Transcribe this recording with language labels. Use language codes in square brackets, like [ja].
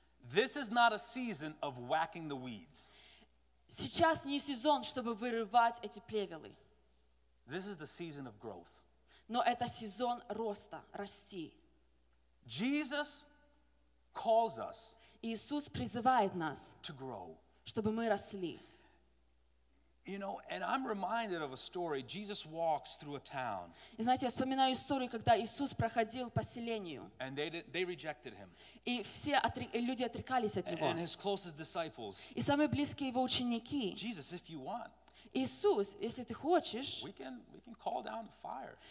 [en] This is not a season of whacking the weeds. [ru] Сейчас не сезон, чтобы вырывать эти плевелы. [en] This is the season of growth. [ru] Но это сезон роста, расти. [en] Jesus calls us. [ru] Иисус призывает нас. [en] To grow. [ru] Чтобы мы росли. [en] You know, and I'm reminded of a story. Jesus walks through a town. [ru] И знаете, я вспоминаю историю, когда Иисус проходил поселению. [en] And they rejected him. [ru] И все люди отрекались от него. [en] And his closest disciples. [ru] И самые близкие его ученики. [en] Jesus, if you want. [ru] Иисус, если ты хочешь. [en] We can call down the fire.